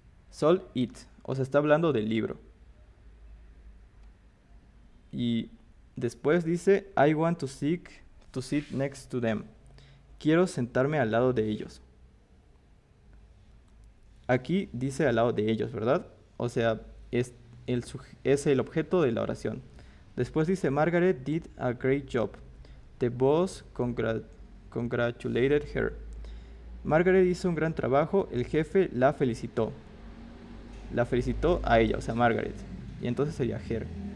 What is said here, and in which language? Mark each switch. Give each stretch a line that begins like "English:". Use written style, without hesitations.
English: Sold it,
Spanish: o sea, está hablando del libro. Y después dice
English: I want to sit next to them.
Spanish: Quiero sentarme al lado de ellos. Aquí dice al lado de ellos, ¿verdad? O sea, es el objeto de la oración. Después dice
English: Margaret did a great job. The boss congratulated her.
Spanish: Margaret hizo un gran trabajo, el jefe la felicitó. La felicitó a ella, o sea, Margaret. Y entonces sería her.